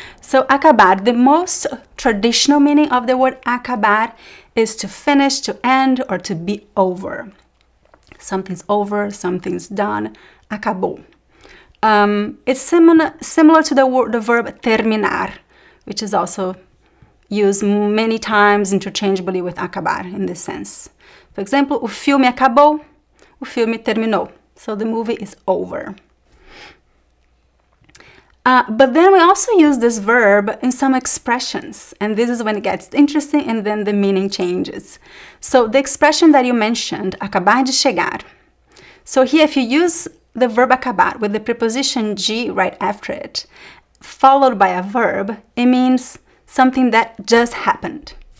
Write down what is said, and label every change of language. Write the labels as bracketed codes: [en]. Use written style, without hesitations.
[en] So acabar, the most traditional meaning of the word acabar is to finish, to end, or to be over. Something's over, something's done, acabou. It's similar to the verb terminar, which is also used many times interchangeably with acabar in this sense. [pt] For example, o filme acabou, o filme terminou. [en] So the movie is over. But then we also use this verb in some expressions, and this is when it gets interesting and then the meaning changes. So the expression that you mentioned, acabar de chegar. So here, if you use the verb acabar with the preposition de right after it, followed by a verb, it means something that just happened.